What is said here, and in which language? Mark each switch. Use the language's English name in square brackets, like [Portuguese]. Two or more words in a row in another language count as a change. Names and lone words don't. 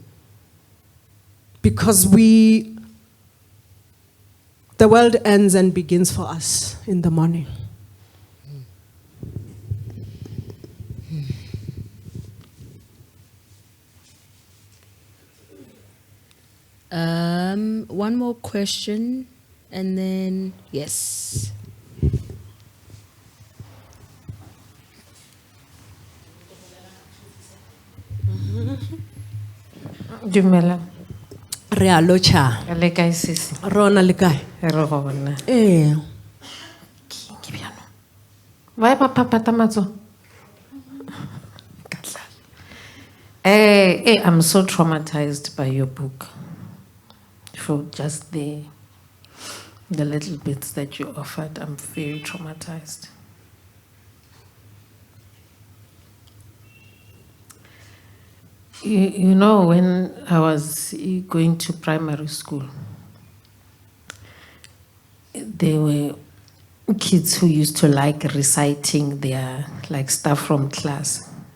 [English] Because the world ends and begins for us in the morning. One more question, and then yes. [Northern Sotho] Dumela. Re a locha. Le kae sisi? Rona le kae? Re gona. Ke bjano. Wa ba papata matso? [English] I'm so traumatized by your book. For just the little bits that you offered, I'm very traumatized. You know, when I was going to primary school, there were kids who used to like reciting their stuff from class.